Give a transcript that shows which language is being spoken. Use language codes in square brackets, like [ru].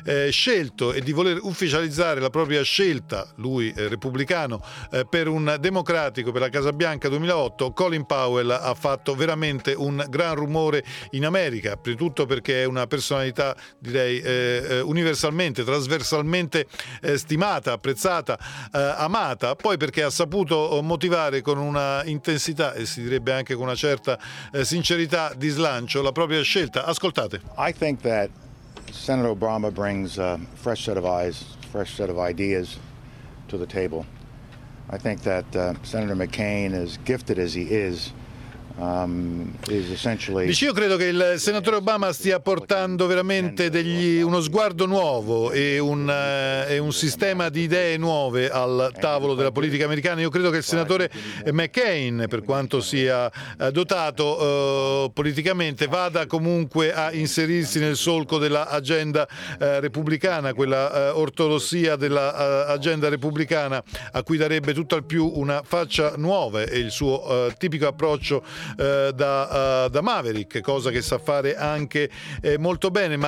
[it] scelto e di voler ufficializzare la propria scelta, lui repubblicano, per un democratico per la Casa Bianca 2008, Colin Powell ha fatto veramente un gran rumore in America, prima di tutto perché è una personalità, direi, universalmente, trasversalmente stimata, apprezzata, amata, poi perché ha saputo motivare con una intensità e si direbbe anche con una certa sincerità di slancio la propria scelta. Ascoltate. [en] I think that Senator Obama brings a fresh set of eyes, fresh set of ideas to the table. I think that Senator McCain is gifted as he is. [it] Dice, io credo che il senatore Obama stia portando veramente uno sguardo nuovo e un sistema di idee nuove al tavolo della politica americana. Io credo che il senatore McCain, per quanto sia dotato politicamente, vada comunque a inserirsi nel solco dell'agenda repubblicana, quella ortodossia dell'agenda repubblicana, a cui darebbe tutto al più una faccia nuova e il suo tipico approccio da Maverick, cosa che sa fare anche molto bene.